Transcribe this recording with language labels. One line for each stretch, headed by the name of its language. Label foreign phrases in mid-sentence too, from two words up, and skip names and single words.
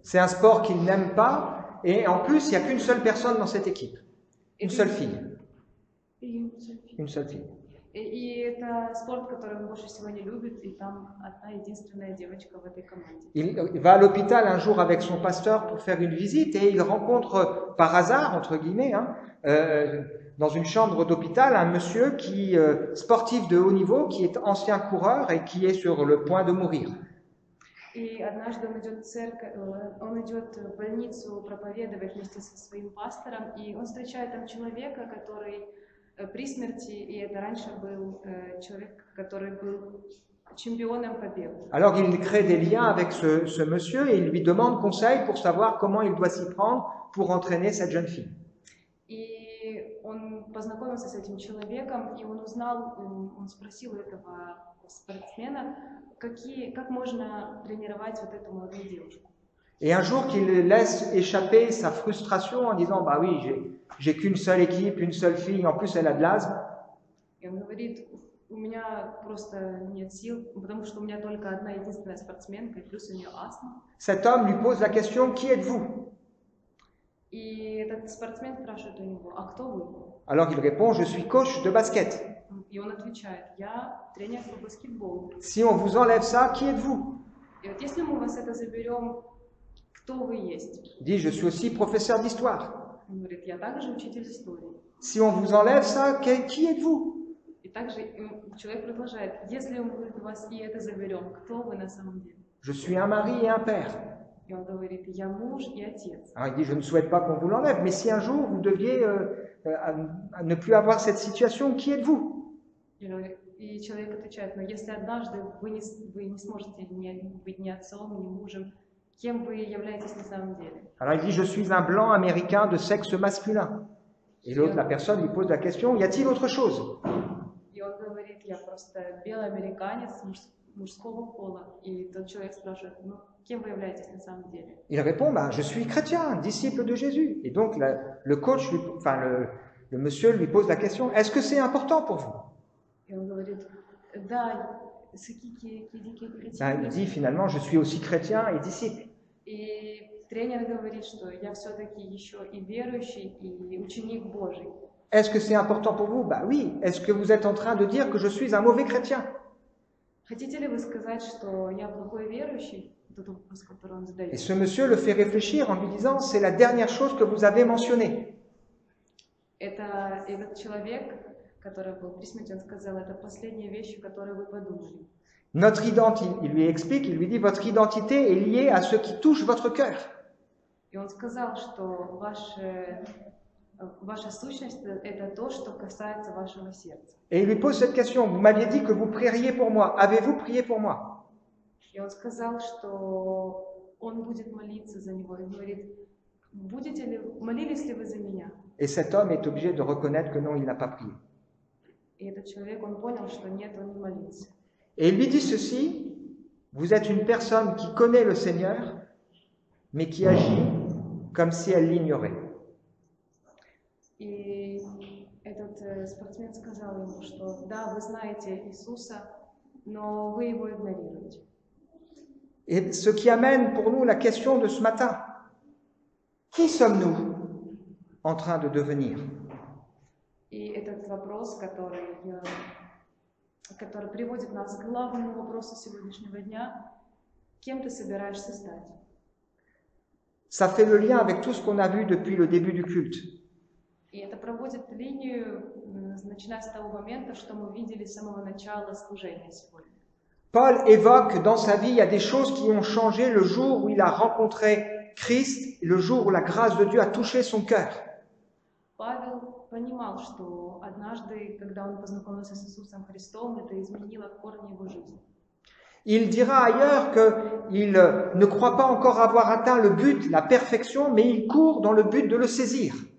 French: C'est un sport qu'il n'aime pas, et en plus, il n'y a qu'une seule personne dans cette équipe. Une seule fille. Une seule fille.
Russian: И это спорт, который он больше всего не любит, и там одна единственная девочка в этой команде.
French: Il va à l'hôpital un jour avec son pasteur pour faire une visite, et il rencontre par hasard, entre guillemets, dans une chambre d'hôpital, un monsieur sportif de haut niveau, qui est ancien coureur et qui est sur le point de mourir.
Russian: И однажды он идет в больницу проповедовать вместе со своим пастором, и он встречает там человека, который при смерти, и это раньше был человек, который был чемпионом по бегу.
French: Alors il crée des liens avec ce monsieur et il lui demande conseil pour savoir comment il doit s'y prendre pour entraîner cette jeune fille.
Russian: И он познакомился с этим человеком, и он спросил у этого спортсмена, как можно тренировать вот эту молодую девушку.
French: Et un jour qu'il laisse échapper sa frustration en disant: bah oui, j'ai qu'une seule équipe, une seule fille, en plus elle a de l'asthme.
Russian: И он говорит: у меня просто нет сил, потому что у меня только одна единственная спортсменка, и плюс у нее астма.
French: Cet homme lui pose la question: qui êtes-vous?
Russian: И этот спортсмен спрашивает у него: а кто вы?
French: Alors il répond: je suis coach de basket.
Russian: Он И он отвечает: я тренер по баскетболу.
French: Si on vous enlève ça, qui êtes-vous?
Russian: И вот если мы у вас это заберем, кто вы есть?
French: Il dit, je suis aussi professeur d'histoire.
Russian: Он говорит: я также учитель истории.
French: Si on vous enlève ça, qui êtes-vous?
Russian: И также человек продолжает: если мы у вас и это заберем, кто вы на самом деле?
French: Je suis un mari et un père.
Russian: И он говорит: я муж и отец.
French: Alors il dit, je ne souhaite pas qu'on vous l'enlève, mais si un jour vous deviez à ne plus avoir cette situation, qui êtes-vous?
Russian: И человек отвечает: но если однажды вы не сможете быть ни отцом, ни мужем, кем вы являетесь на самом деле?
French: Alors il dit, je suis un blanc américain de sexe masculin. Et l'autre, la personne, lui pose la question, y a-t-il autre chose?
Russian: И он говорит: я просто белый американец мужского пола. И тот человек спрашивает: ну, кем вы являетесь на самом деле?
French: Il répond, bah, je suis chrétien, disciple de Jésus. Et donc le coach, le monsieur lui pose la question, est-ce que c'est important pour vous?
Russian: И он говорит: да,
French: Il dit finalement, je suis aussi chrétien et disciple.
Russian: И тренер говорит, что я все-таки еще и верующий, и ученик Божий.
French: Est-ce que c'est important pour vous? Bah oui. Est-ce que vous êtes en train de dire que je suis un mauvais chrétien?
Russian: Хотите ли вы сказать, что я плохой верующий? Это вопрос, который он задает.
French: Et ce monsieur le fait réfléchir en lui disant, c'est la dernière chose que vous avez mentionnée.
Russian: Этот человек, который был при смерти, он сказал: это последняя вещь, о которой вы подумали.
French: Notre identité, il lui explique, il lui dit, votre identité est liée à ce qui touche votre cœur.
Russian: И он сказал, что ваша сущность – это то, что касается вашего сердца.
French: Et il lui pose cette question, vous m'aviez dit que vous prieriez pour moi, avez-vous prié pour moi?
Russian: И он сказал, что он будет молиться за него. И говорит: молились ли вы за меня?
French: Et cet homme est obligé de reconnaître que non, il n'a pas prié.
Russian: И этот человек, он понял, что нет, он не молился.
French: Et il lui dit ceci, vous êtes une personne qui connaît le Seigneur, mais qui agit comme si elle l'ignorait.
Russian: И этот спортсмен сказал ему, что да, вы знаете Иисуса, но вы его игнорируете.
French: Et ce qui amène pour nous la question de ce matin, qui sommes-nous en train de devenir?
Russian: И этот вопрос, который приводит нас к главному вопросу сегодняшнего дня: кем ты собираешься стать?
French: Ça fait le lien avec tout ce qu'on a vu depuis le début du culte.
Russian: И это проводит линию, начиная с того момента, что мы видели с самого начала служения сегодня.
French: Paul évoque dans sa vie, il y a des choses qui ont changé le jour où il a rencontré Christ, le jour où la grâce de Dieu a touché son cœur.
Russian: Павел понимал, что однажды, когда он познакомился с Иисусом Христом, это изменило в корне его жизни.
French: Il dira ailleurs qu'il ne croit pas encore avoir atteint le but, la perfection, mais il court dans le but de le saisir.